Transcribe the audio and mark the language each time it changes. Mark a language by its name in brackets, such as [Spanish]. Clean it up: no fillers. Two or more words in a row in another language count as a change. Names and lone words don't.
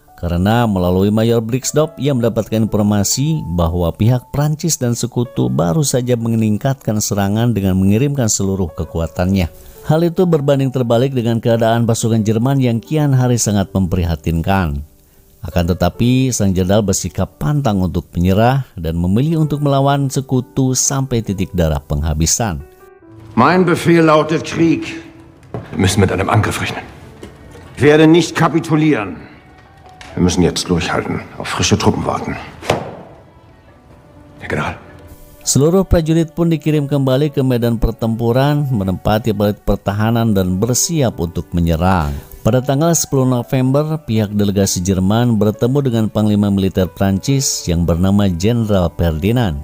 [Indonesian] Karena melalui Mayor Brixdorf ia mendapatkan informasi bahwa pihak Prancis dan sekutu baru saja meningkatkan serangan dengan mengirimkan seluruh kekuatannya. Hal itu berbanding terbalik dengan keadaan pasukan Jerman yang kian hari sangat memprihatinkan. Akan tetapi sang jenderal bersikap pantang untuk menyerah dan memilih untuk melawan sekutu sampai titik darah penghabisan. [German] Mein Befehl lautet Krieg. Wir müssen mit einem Angriff rechnen. Ich werde nicht kapitulieren. Wir müssen jetzt durchhalten, auf frische Truppen warten. Herr General. [Indonesian] Seluruh prajurit pun dikirim kembali ke medan pertempuran, menempati parit pertahanan dan bersiap untuk menyerang. Pada tanggal 10 November, pihak delegasi Jerman bertemu dengan Panglima Militer Prancis yang bernama Jenderal Ferdinand.